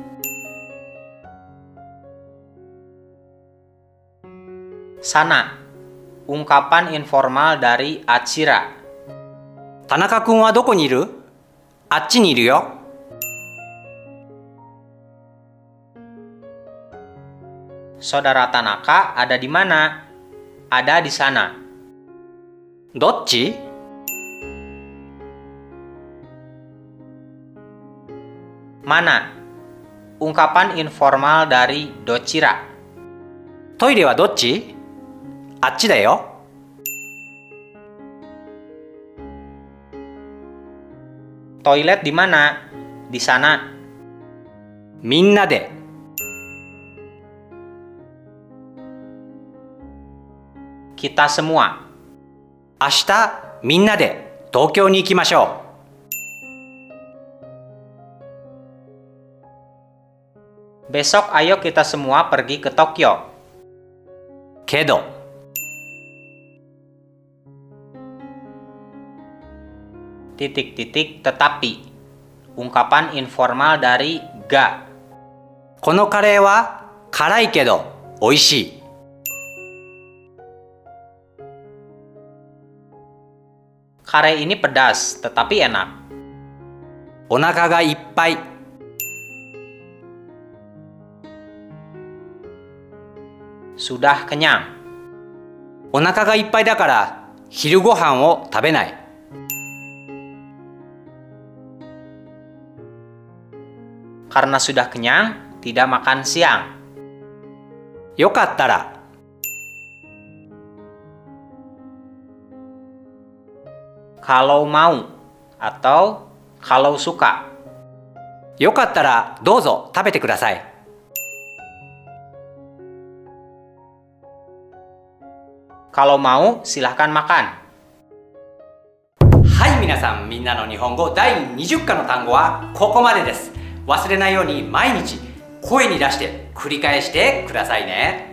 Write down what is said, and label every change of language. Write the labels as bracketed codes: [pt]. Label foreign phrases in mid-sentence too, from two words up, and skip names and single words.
[id] Sana. Ungkapan informal dari Achira. [ja] 田中くんはどこにいる？あっちにいるよ。 [id] Saudara Tanaka ada di mana? Ada di sana. [ja] どっち？ [id] Mana? Ungkapan informal dari Dochira. [ja] トイレはどっち？あっちだよ。 [id] Toilet di mana? Di sana. [ja] みんなで。 [id] Kita semua. [ja] 明日みんなで東京に行きましょ [id] Besok ayo kita semua pergi ke Tokyo. [ja] う。けど、 [id] Titik-titik tetapi. Ungkapan informal dari ga. [ja] このカレーは辛いけど美味しい。 [id] Kare ini pedas, tetapi enak. [ja] お腹がいっぱい。 [id] Sudah kenyang. [ja] お腹がいっぱいだから昼ご飯を食べない。 [id] Karena sudah kenyang, tidak makan siang. [ja] よかったら。 [id] Kalau mau atau kalau suka. [ja] よかったらどうぞ食べてください。 [id] Kalau mau, silahkan makan. [ja] はい、皆さん、みんなの日本語第20課の単語はここまでです。忘れないように毎日声に出して繰り返してくださいね。